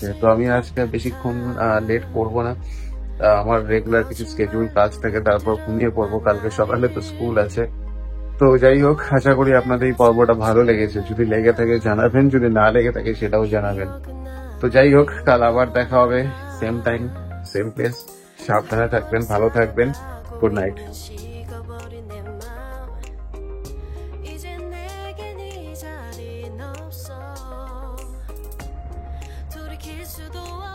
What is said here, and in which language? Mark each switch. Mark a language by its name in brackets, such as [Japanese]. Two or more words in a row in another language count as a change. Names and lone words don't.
[Bangla] তো আমি আজকে বেশিক্ষণ লেট করবো না, আমার রেগুলার কিছু স্কেডিউল কাজ থাকে, তারপর ঘুমিয়ে পড়বো, কালকে সকালে তো স্কুল আছে। তো যাই হোক, আশা করি আপনাদের এই পর্বটা ভালো লেগেছে। যদি লেগে থাকে জানাবেন, যদি না লেগে থাকে সেটাও জানাবেন। তো যাই হোক, কাল আবার দেখা হবে, [English] same time same place. [Bangla] সাবধানে থাকবেন, ভালো থাকবেন। [English] good night. [Korean] 식어버린 내 마음 이제 내겐 이 자리는 없어 돌이킬 수도